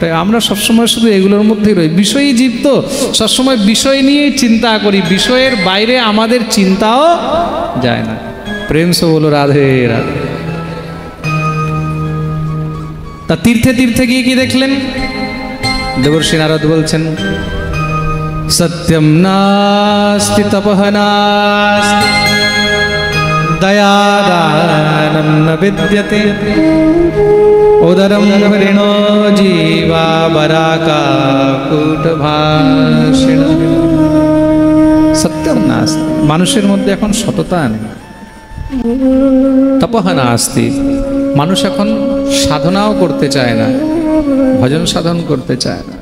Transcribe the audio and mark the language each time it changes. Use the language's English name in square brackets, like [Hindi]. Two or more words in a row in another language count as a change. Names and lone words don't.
[Bangla] আমরা সবসময় শুধু এগুলোর মধ্যেই রই। বিষয়ী জীব তো, সবসময় বিষয় নিয়েই চিন্তা করি, বিষয়ের বাইরে আমাদের চিন্তাও যায় না। [Hindi] प्रेम से बोलो राधे राधे। [Bangla] তা তীর্থে তীর্থে গিয়ে কি দেখলেন? দেবর্ষি নারদ বলছেন, [Sanskrit] সত্যম নাস্তি তপঃ নাস্তি দয়াদানম ন বিদ্যতে উদরম হরিণো জীবা বরাকাকুট ভাষিণ। সত্যম নাস্তি, [Bangla] মানুষের মধ্যে এখন সততা নেই। [Sanskrit] তপঃ নাস্তি, [Bangla] মানুষ এখন সাধনাও করতে চায় না, ভজন সাধন করতে চায় না।